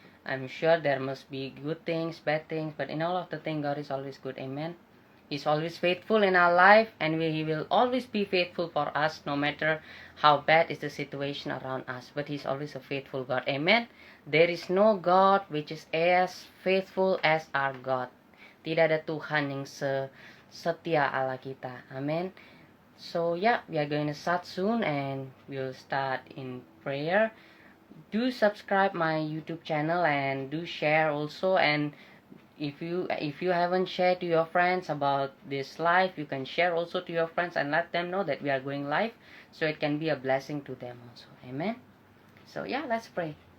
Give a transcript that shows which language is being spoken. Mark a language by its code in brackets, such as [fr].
[en] I'm sure there must be good things, bad things, but in all of the things, God is always good. Amen. He's always faithful in our life, and He will always be faithful for us, no matter how bad is the situation around us. But He's always a faithful God. Amen. There is no God which is as faithful as our God. [id] Tidak ada Tuhan yang setia Allah kita. [en] Amen. So yeah, we are going to start soon, and we'll start in prayer. Do subscribe my YouTube channel and do share also. And if you haven't shared to your friends about this live, you can share also to your friends and let them know that we are going live, so it can be a blessing to them also. Amen. So yeah, let's pray.